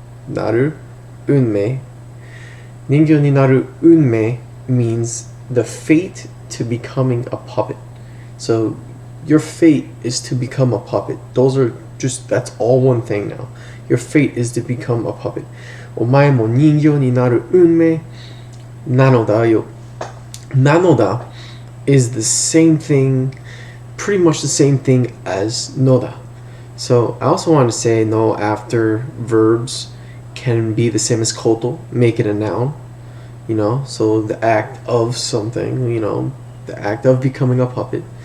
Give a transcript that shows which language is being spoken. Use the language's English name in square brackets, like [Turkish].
[English] Naru, unmei. [Japanese] Ningyo ni naru unmei [English] means the fate to becoming a puppet. So your fate is to become a puppet. That's all one thing now. Your fate is to become a puppet. [Japanese] お前も人形になる運命なのだよ. [English] Nanoda is the same thing, pretty much the same thing as noda. So I also want to say no after verbs can be the same as koto, make it a noun. So the act of something, the act of becoming a puppet.